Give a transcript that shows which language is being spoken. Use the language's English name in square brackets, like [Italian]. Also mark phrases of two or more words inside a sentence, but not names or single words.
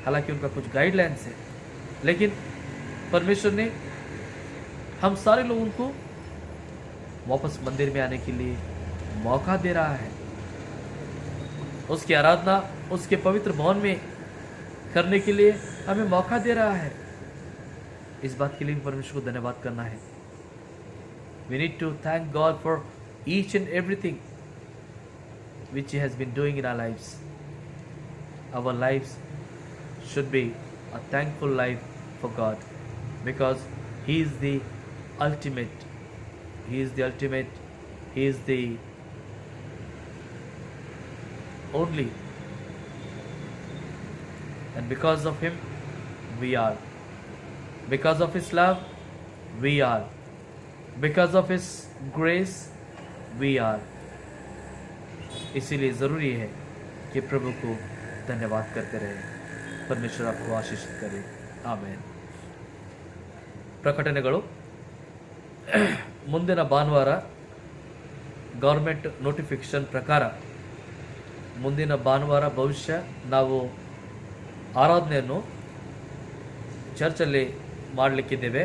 [Hindi] हालांकि उनका कुछ गाइडलाइंस है, लेकिन परमेश्वर ने हम सारे लोगों को वापस मंदिर में आने के लिए मौका दे रहा है। उसकी आराधना उसके पवित्र भवन में करने के लिए हमें मौका दे रहा है। इस बात के लिए भी परमेश्वर को धन्यवाद करना है। [English] We need to thank God for each and everything which He has been doing in our lives. Our lives should be a thankful life for God, because He is the ultimate. He is the ultimate. He is the only. And because of Him, we are. Because of His love, we are. Because of His grace, we are. [Hindi] इसीलिए ज़रूरी है कि प्रभु को धन्यवाद करते रहे। परमेश्वर आपको आशीषित करे। [Kannada] ಆಮೇನ್। ಪ್ರಕಟಣೆಗಳು ಮುಂದಿನ ಭಾನುವಾರ [English] government notification [Kannada] ಪ್ರಕಾರ ಮುಂದಿನ ಭಾನುವಾರ ಭವಿಷ್ಯ ನಾವು ಆರಾಧನೆಯನ್ನು ಚರ್ಚಲ್ಲಿ ಮಾಡಲಿಕ್ಕಿದ್ದೇವೆ।